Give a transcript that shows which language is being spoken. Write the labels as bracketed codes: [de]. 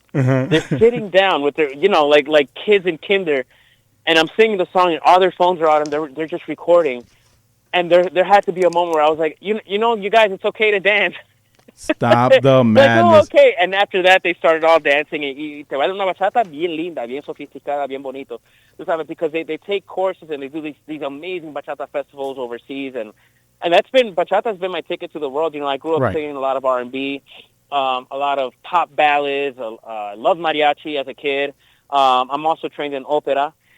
[en] They're sitting down with their, like kids in kinder, and I'm singing the song, and all their phones are out, and they're just recording. And there had to be a moment where I was like, you guys, it's okay to dance. Stop the madness. Like, okay. And after that, they started all dancing. [es] Y te bailan una bachata bien linda, bien sofisticada, bien bonito. [en] Because they take courses and they do these amazing bachata festivals overseas. And bachata's been my ticket to the world. I grew up singing a lot of R&B, a lot of pop ballads. Loved mariachi as a kid. I'm also trained in opera.